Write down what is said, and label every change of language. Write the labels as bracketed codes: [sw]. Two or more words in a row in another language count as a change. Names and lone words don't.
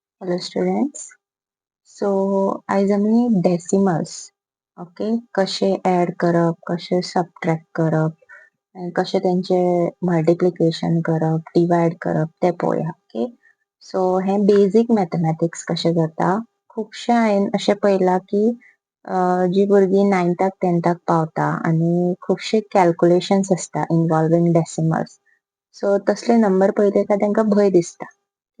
[en] Hello students. [kok] So आज आम्ही [en] decimals okay [kok] कसे ऍड करप कसे सबट्रॅक्ट करप आणि कसे त्यांचे मल्टिप्लिकेशन करप डिवाइड करप ते पळोवया ओके. सो हे [en] basic mathematics [kok] कशें जाता खुबशे हांवें अशें पळयलां की जी भुरगीं 9थाक 10थाक पावता आनी खुबशे कॅल्क्युलेशन्स आसता [en] involving decimals. [kok] सो तसले नंबर पळयले काय तांकां भंय दिसता ओके.